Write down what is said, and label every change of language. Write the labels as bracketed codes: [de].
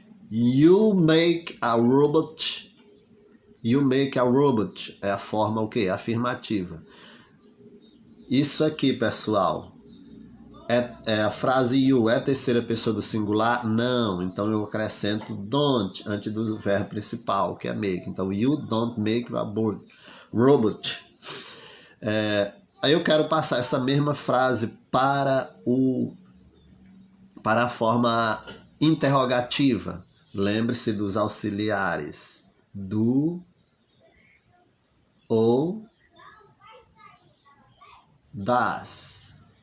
[en] You make a robot. You make a robot. [pt] É a forma o quê? Afirmativa. Isso aqui, pessoal, é a frase you. É a terceira pessoa do singular? Não. Então eu acrescento don't antes do verbo principal, que é make. [en] Então you don't make a robot. [pt] Aí eu quero passar essa mesma frase para a forma interrogativa. Lembre-se dos auxiliares do ou das.